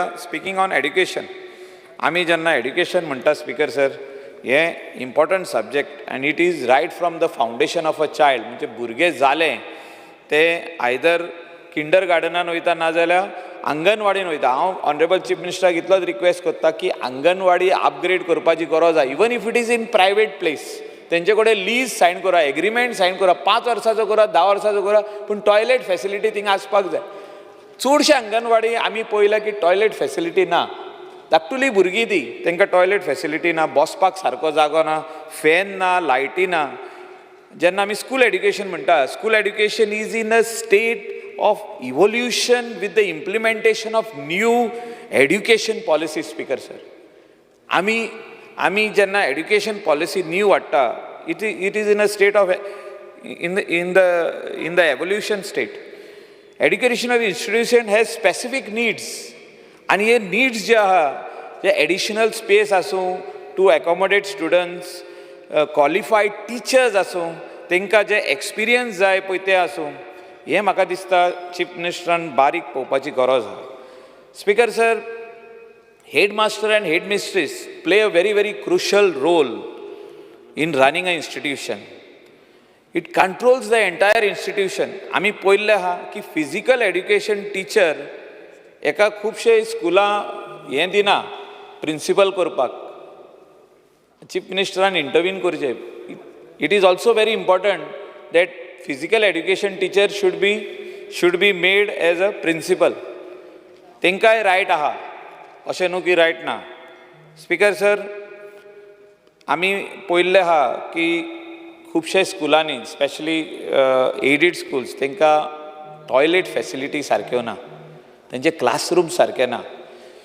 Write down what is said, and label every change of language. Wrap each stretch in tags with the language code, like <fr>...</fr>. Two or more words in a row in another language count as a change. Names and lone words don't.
<en>speaking on education,</en> <kok>आमी जेन्ना एड्युकेशन म्हणटा</kok> <en>speaker sir, this important subject आनी it is right from the foundation of a child.</en> <kok>म्हणजे भुरगें जालें ते आयदर किंडर गार्डनान वयता नाजाल्यार अंगणवाडीन वयता. हांव</kok> <en>honourable chief minister</en> <kok>इतलोच रिक्वेस्ट करता की अंगणवाडी अपग्रेड करपाची गरज आहा.</kok> <en>even if it is in private place,</en> <kok>तेंचे कडेन</kok> <en>lease sign</en> <kok>करा,</kok> <en>agreement sign</en> <kok>करा, 5 वर्साचो करा, 10 वर्साचो करा, पूण</kok> <en>toilet facility</en> <kok>थिंगा आसपाक जाय. चडशे अंगणवाडी आमी पळयला की</kok> <en>toilet facility</en> <kok>ना. धाकटुली भुरगीं ती, तांकां</kok> <en>toilet facility</en> <kok>ना, बसपाक सारको जागो ना, फॅन ना, लायटी ना. जेन्ना आमी स्कूल एड्युकेशन म्हणटा,</kok> <en>school education is in a state of evolution with the implementation of new education policy. Speaker sir,</en> <kok>आमी जेन्ना</kok> <en>education policy new</en> <kok>हाडटा,</kok> <en>it is in a state of in the evolution state. Educational institution has specific needs,</en> <kok>and हे needs जे आहा, जे</kok> <en>additional space</en> <kok>आसूं</kok> <en>to accommodate students, qualified teachers</en> <kok>आसूं, तांकां जे experience जाय पळय ते आसूं, हें म्हाका दिसता चीफ मिनिस्टरान बारीक पळोवपाची गरज आहा. स्पीकर सर,</kok> <en>headmaster and headmistress play a very crucial role in running an institution. It controls the entire institution.</en> <kok>आमी पळयल्लें आहा की</kok> <en>physical education teacher</en> <kok>एका खुबशे स्कुलां हें दिना प्रिंसिपल करपाक.</kok> <en>chief minister</en> <kok>इंटरवीन करचें.</kok> <en>it is also very important that physical education teacher should be made as a principal.</en> <kok>तेंकाय रायट आहा, अशें न्हू की रायट ना.</kok> <en>speaker sir,</en> <kok>आमी पळयल्लें आहा की खुबशे स्कुलांनी,</kok> <en>specially aided schools,</en> <kok>तांकां</kok> <en>toilet facility</en> <kok>सारक्यो ना, तांचे क्लासरूम सारके ना.</kok>